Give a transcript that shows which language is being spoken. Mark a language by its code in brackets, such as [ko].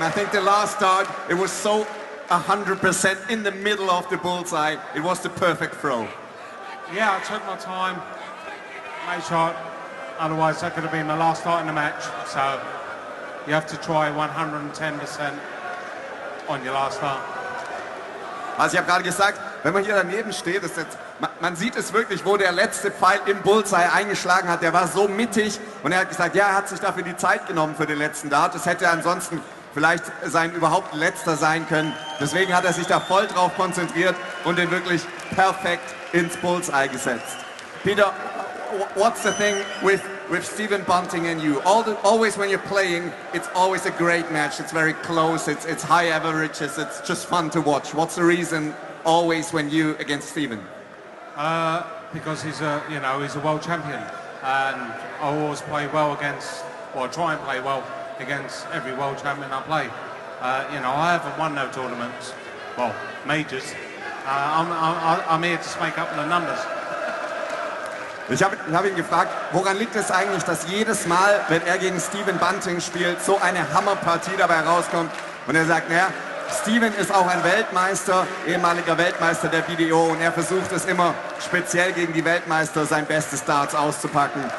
[en] I think the last start, it was so 100% in the middle of the bullseye. It was the perfect throw. Yeah, I took my time, made shot. Otherwise, that could have been my last start in the match. So you have to try 110% on your last start. [de] Also ich habe gerade gesagt, wenn man hier daneben steht, ist jetzt, man sieht es wirklich, wo der letzte Pfeil im Bullseye eingeschlagen hat. Der war so mittig und er hat gesagt, ja, er hat sich dafür die Zeit genommen für den letzten Dart. Das hätte ansonsten vielleicht sein überhaupt letzter sein können. Deswegen hat er sich da voll drauf konzentriert und den wirklich perfekt ins Bullseye gesetzt. [en] Peter, what's the thing with Stephen Bunting and you? Always when you're playing, it's always a great match. It's very close. It's high averages. It's just fun to watch. What's the reason always when you against Stephen? Because he's a world champion, and I always play well against, or try and play well against every world champion I play. I haven't won no tournaments, well, majors. I'm here to make up the numbers. [de] Ich hab ihn gefragt, woran liegt es eigentlich, dass jedes Mal, wenn er gegen Stephen Bunting spielt, so eine Hammerpartie dabei rauskommt? Und er sagt, naja, Stephen ist auch ein Weltmeister, ehemaliger Weltmeister der BDO, und er versucht es immer speziell gegen die Weltmeister sein bestes Darts auszupacken.